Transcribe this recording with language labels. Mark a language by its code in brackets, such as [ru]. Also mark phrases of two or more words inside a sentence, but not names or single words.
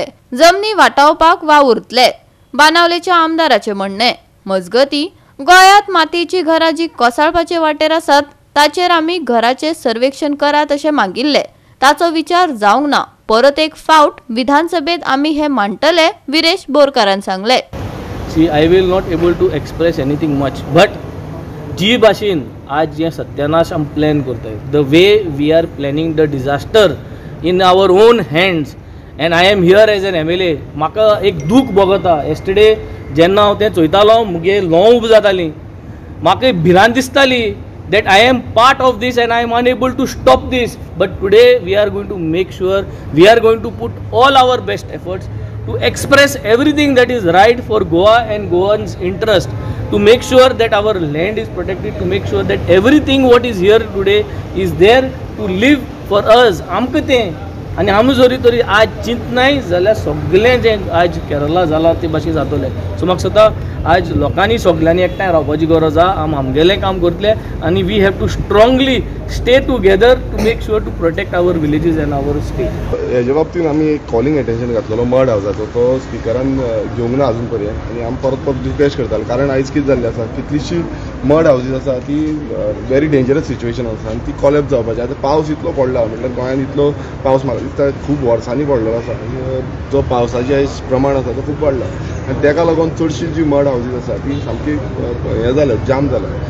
[kok] जमनी वाटावपाक वावुरतले, बाणावलेच्या आमदाराचे म्हणणे। मजगती गोयात मातयेची घरां जी कोसळपाचे वाटेर आसात ताचेर आमी घराचे सर्वेक्षण करात अशें मागिल्ले। ताचो विचार जावंक ना। परत एक फावट विधानसभेत आमी हे मांडटले, विरेश बोरकारान सांगले। [en] See, I will not able to express anything much, but [kok] जी भाशेन आज जे सत्यानाश आम प्लॅन करताय, [en] the way we are planning the disaster in our own hands, and I am here as an MLA, [kok] म्हाका एक दूख भोगता। [en] yesterday [kok] जेन्ना हांव तें चोयतालो मुगे ल्हंव उब जातालीं, म्हाका भिरांत दिसताली [en] that I am part of this and I am unable to stop this, but today we are going to make sure we are going to put all our best efforts to express everything that is right for Goa and Goans interest, to make sure that our land is protected, to make sure that everything what is here today is there to live for us. [kok] आमकां तें आनी आमी जरी तरी आज चिंत नाय जाल्यार सगळें जें आज केरला जालां ते भाशेन जातलें। सो म्हाका दिसता आज लोकांनी सगळ्यांनी एकठांय रावपाची गरज आहा। आमगेलें काम करतले आनी [en] we have to strongly stay together to make sure to protect our villages and our state. [kok] हेजे बाबतींत आमी एक [en] calling attention [kok] घातलेलो [en] mud house, [kok] तो स्पिकरान घेवंक ना अजून पर्यंत, आनी आमी परत रिक्वेस्ट करताले। कारण आयज कितें जाल्लें आसा, कितलींशीं [en] mud houses [kok] आसा ती [en] very dangerous situation [kok] आसा आनी ती कॉलेप्स जावपाची। आतां पावस इतलो पडला, म्हटल्यार गोंयांत इतलो पावस म्हाका दिसता खूब वर्सांनी पडलेलो आसा आनी जो पावसाचें आयज प्रमाण आसा तो खूब वाडला आनी ताका लागून चडशीं जी [en] mud houses [kok] आसा ती सामकी हें जाल्यात, जाम जाल्यात।